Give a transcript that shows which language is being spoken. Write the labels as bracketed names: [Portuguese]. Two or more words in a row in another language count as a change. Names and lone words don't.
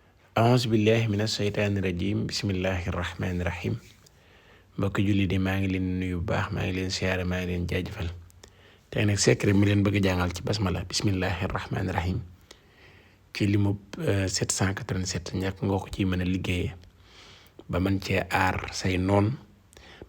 [Arabic] أعوذ بالله من الشيطان الرجيم بسم الله الرحمن الرحيم [Wolof] mbokk julli di maa ngi leen nuyu bu baax maa ngi leen siyaare maa ngi leen jaajëfal tey nag secret mi leen bëgg jàngal ci basmala [Arabic] بسم الله الرحمن الرحيم [Wolof] ci limu 787 ñàkk nga ko ci mën a liggéeyee ba man cee aar say noon ba